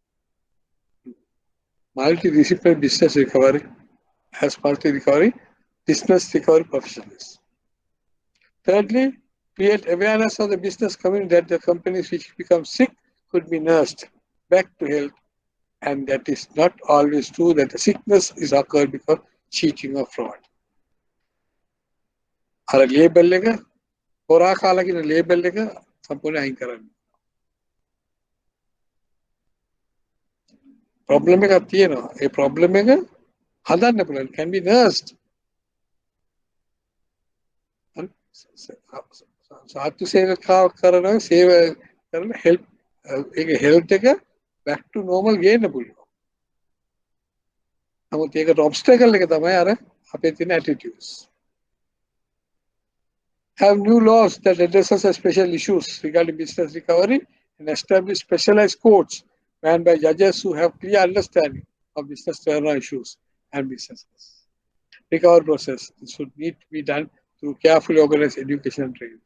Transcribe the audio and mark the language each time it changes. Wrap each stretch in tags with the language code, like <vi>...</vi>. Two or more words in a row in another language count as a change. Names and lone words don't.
<en>Multidisciplinary business recovery as multi-recovery, business recovery professionals. Thirdly, create awareness of the business community that the companies which become sick could be nursed back to health, and that is not always true that the sickness is occurred because cheating or fraud.</en> <si>අර ලේබල් එක හොරා කාලා කියන ලේබල් එක සම්පූර්ණ අයින් කරන්න. ප්‍රොබ්ලම් එකක් තියෙනවා. ඒ ප්‍රොබ්ලම් එක හදන්න පුළුවන්.</si> <en>Can be nursed.</en> <si>සාත්තු සේවකාවක් කරනවා සේව කරන help ඒක health එක</si> <en>back to normal</en> <si>ගේන්න පුළුවන්. නමුත් ඒකට obstacle එක තමයි අර අපේ තියෙන attitudes.</si> <en>Have new laws that addresses special issues regarding business recovery and establish specialized courts manned by judges who have clear understanding of business turnaround issues and businesses. Recovery process should need to be done through carefully organized education and training.</en>